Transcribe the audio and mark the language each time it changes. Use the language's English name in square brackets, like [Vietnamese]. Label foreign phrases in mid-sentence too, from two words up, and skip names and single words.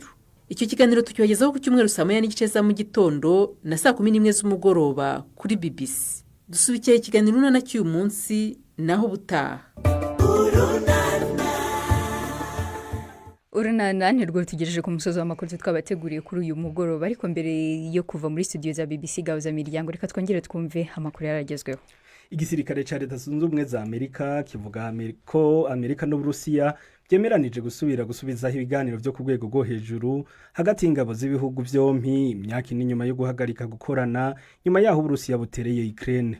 [Kinyarwanda] Icyo kiganiro tukibagezaho ku cyumweru saa 9:30 za mu gitondo na saa 11 z'umugoroba kuri BBC. Dusubikiye ikiganiro Urunana cy'uyu munsi naho butaha. Urunana nirwo tugejeje ku musozo w'amakuru twabateguriye kuri uyu mugoroba ariko mbere yo kuva muri studio za BBC Gahuza Miryango reka twongere twumve amakuru yaragezweho. Igisirikare ca Leta Zunze Ubumwe za Amerika kivuga ko Amerika n'Uburusiya byemeranije gusubizaho ibiganiro byo ku rwego rwo hejuru hagati y'ingabo z'ibihugu byompi imyaka n'inyuma yo guhagarika gukorana nyuma yaho Uburusiya butereye Ukraine.